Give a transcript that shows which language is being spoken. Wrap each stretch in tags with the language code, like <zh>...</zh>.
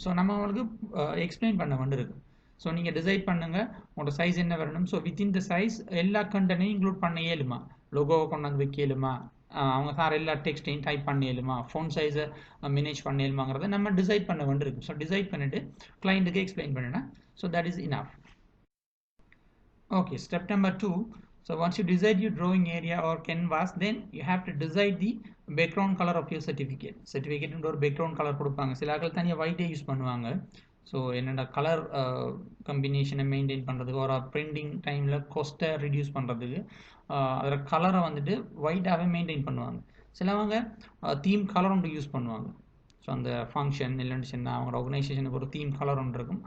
<ta>So நம்ம அவங்களுக்கு explain பண்ண வேண்டியிருக்கும். ஸோ நீங்கள் டிசைட் பண்ணுங்கள் உங்களோட சைஸ் என்ன வரணும். ஸோ வித்தின் த சைஸ் எல்லா கண்டனையும் இன்க்ளூட் பண்ண இயலுமா, லோகோவை கொண்டு வந்து வைக்க இயலுமா, அவங்க சார் எல்லா டெக்ஸ்டையும் டைப் பண்ண இயலுமா, ஃபோன் சைஸை மேனேஜ் பண்ண இயலுமாங்கிறத நம்ம டிசைட் பண்ண வேண்டியிருக்கும். ஸோ டிசைட் பண்ணிவிட்டு கிளைண்ட்டுக்கு எக்ஸ்பிளைன் பண்ணினா</ta> <en>So that is enough. Okay, step number 2. So once you decide your drawing area or canvas, then you have to decide the background color of your certificate.</en> <ta>Certificate ஒரு background color கொடுப்பாங்க. சில ஆட்கள் தனியாக ஒயிட்டே use பண்ணுவாங்க. So என்னென்ன colour கம்பினேஷனை maintain பண்ணுறதுக்கு, ஒரு printing டைமில் காஸ்ட்டை ரிடியூஸ் பண்ணுறதுக்கு அதில் கலரை வந்துட்டு ஒயிட்டாகவே மெயின்டைன் பண்ணுவாங்க. சிலவங்க தீம் கலர் ஒன்று யூஸ் பண்ணுவாங்க. ஸோ அந்த ஃபங்க்ஷன் இல்லைன்னு சொன்னால் அவங்களோட ஆர்கனைசேஷனுக்கு ஒரு தீம் கலர் ஒன்று இருக்கும்.</ta>